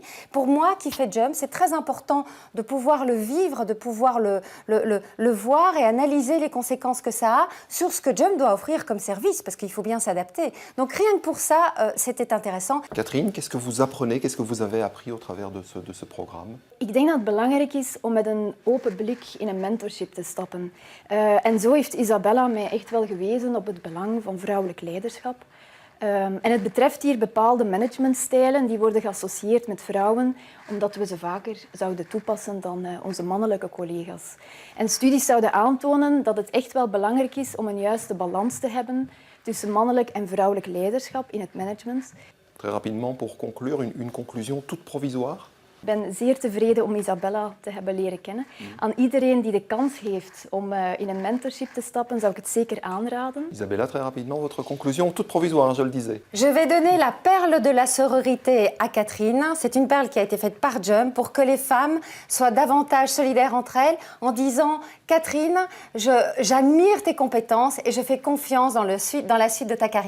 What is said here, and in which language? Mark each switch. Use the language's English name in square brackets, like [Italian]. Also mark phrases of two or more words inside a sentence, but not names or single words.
[French] Pour moi, qui fait Jump, c'est très important de pouvoir le vivre, de pouvoir le voir et analyser les conséquences que ça a sur ce que Jump doit offrir comme service, parce qu'il faut bien s'adapter. Donc rien que pour ça, c'était intéressant. Catherine, qu'est-ce que vous apprenez, qu'est-ce que vous avez appris au travers de ce programme? [Dutch] Ik denk dat het belangrijk is om met een open blik in een mentorship te stappen. En zo heeft Isabella mij echt wel gewezen op het belang van vrouwelijk leiderschap. En het betreft hier bepaalde managementstijlen die worden geassocieerd met vrouwen, omdat we ze vaker zouden toepassen dan onze mannelijke collega's. En studies zouden aantonen dat het echt wel belangrijk is om een juiste balans te hebben tussen mannelijk en vrouwelijk leiderschap in het management. [French] Très rapidement, pour conclure, une conclusion toute provisoire. [Dutch] Ik ben zeer tevreden om Isabella te hebben leren kennen. Aan iedereen die de kans heeft om in een mentorship te stappen, zou ik het zeker aanraden. [French] Isabella, très rapidement, votre conclusion toute provisoire, je le disais. Je vais donner la perle de la sororité à Catherine. C'est une perle qui a été faite par Jump pour que les femmes soient davantage solidaires entre elles en disant « Catherine, j'admire tes compétences et je fais confiance dans la suite de ta carrière.